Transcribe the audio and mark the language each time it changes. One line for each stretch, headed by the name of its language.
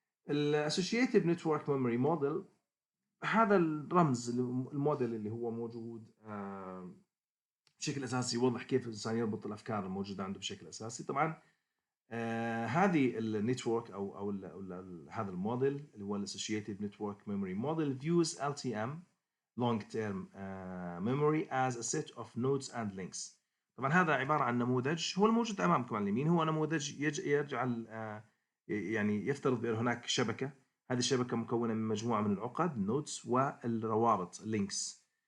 Arabic: ال Associative Network Memory Model، هذا الرمز الموديل اللي هو موجود بشكل أساسي يوضح كيف الإنسان يربط الأفكار الموجودة عنده بشكل أساسي. طبعا هذه النتورك أو هذا الموديل اللي هو
English: Associative Network Memory Model views LTM long-term memory as a set of nodes and links.
Arabic: طبعا هذا عبارة عن نموذج هو الموجود أمامكم على اليمين، هو نموذج يجعل يعني يفترض بأن هناك شبكة، هذه الشبكة مكونة من مجموعة من العقد nodes والروابط links.